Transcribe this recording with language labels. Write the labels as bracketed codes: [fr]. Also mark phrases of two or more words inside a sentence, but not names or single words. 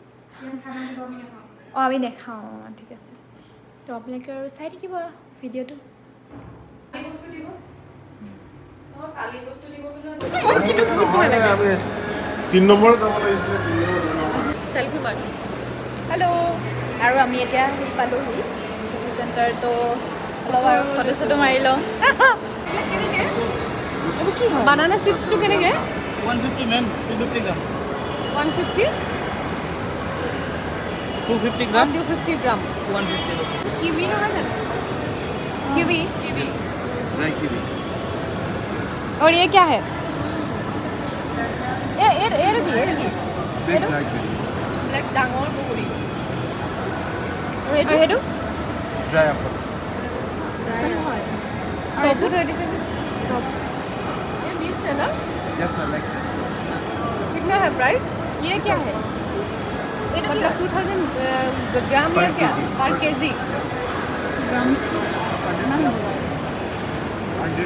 [as] আমি নেখাওঁ ঠিক আছে তো আপোনালোকে আৰু চাই থাকিব ভিডিঅ'টো হেল্ল' আৰু আমি এতিয়া পালোহি চিটি চেণ্টাৰ তো অলপ আৰু ফটো চটো মাৰি লওঁ কি হয় [en] banana chipsটো [as] কেনেকৈ [en] 150 ma'am, 250 gram. 150 250 grams. [hi] 250 ग्राम [en] 150 rupees. [as] किवी নহয় জানো किवी [en] Dry kiwi. [hi] और ये क्या है ये [en] Big blackberry. [as] ব্লেক ডাঙৰ বগৰী আৰু এইটো [en] Dry apple. [as] চফটো থৈ দিছে চফ [hi] ये मिक्स है ना [en] Yes ma'am, like that. [hi] कितना है प्राइस ये क्या है मतलब 2000 ग्राम या क्या पर केजी [en] Yes. [hi] ग्राम्स तो 100